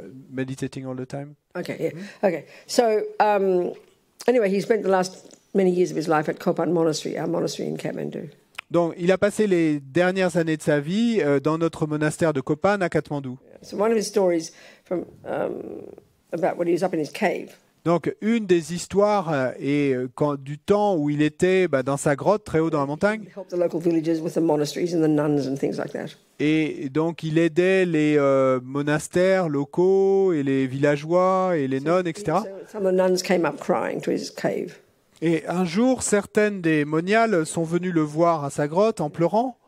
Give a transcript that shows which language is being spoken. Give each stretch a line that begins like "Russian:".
English: Meditating all the time. Okay, yeah. Okay. So anyway, he spent the last many years of his life at Kopan Monastery, our monastery in Kathmandu.
French: Donc, il a passé les dernières années de sa vie dans notre monastère de Kopan à Katmandou.
English: So one of his stories from about when he was up in his cave.
French: Donc, une des histoires est du temps où il était dans sa grotte très haut dans la montagne.
English: He helped the local villagers with the monasteries and the nuns and things like that.
French: Et donc, il aidait les monastères locaux et les villageois et les nonnes, etc.
English: So some of the nuns came up crying to his cave.
French: Et un jour, certaines des moniales sont venues le voir à sa grotte en pleurant.